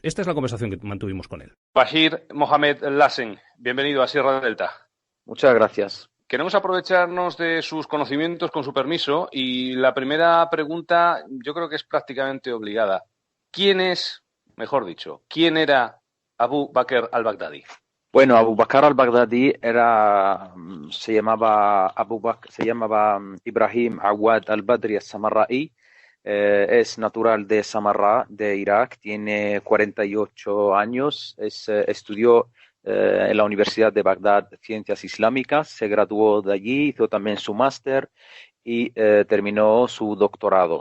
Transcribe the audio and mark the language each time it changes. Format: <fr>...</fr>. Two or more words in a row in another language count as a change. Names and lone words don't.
<es>Esta es la conversación que mantuvimos con él. Bashir Mohamed Lassen, bienvenido a Sierra Delta. Muchas gracias. Queremos aprovecharnos de sus conocimientos, con su permiso, y la primera pregunta yo creo que es prácticamente obligada. ¿Quién era Abu Bakr al-Baghdadi? Bueno, Abu Bakr al-Baghdadi se llamaba Ibrahim Awad al-Badri al-Samarraí. Es natural de Samarra, de Irak, tiene 48 años, estudió en la Universidad de Bagdad Ciencias Islámicas, se graduó de allí, hizo también su máster y terminó su doctorado.</es>